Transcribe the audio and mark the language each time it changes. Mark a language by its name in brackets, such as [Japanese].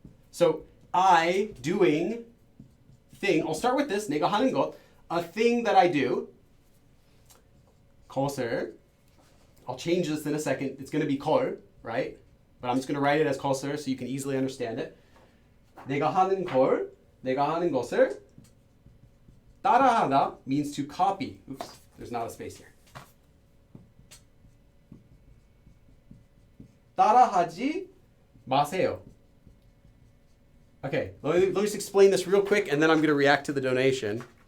[English] So I doing thing. I'll start with this. [Korean] 내가 하는 것. [English] A thing that I do. 것을. I'll change this in a second. It's going to be 걸, right? But I'm just going to write it as 것을 so you can easily understand it. [Korean] 내가 하는 걸, 내가 하는 것을 따라하다 [English] means to copy. Oops, there's not a space here. [Korean] 따라하지 마세요. [English] Okay, let me just explain this real quick, and then I'm going to react to the donation.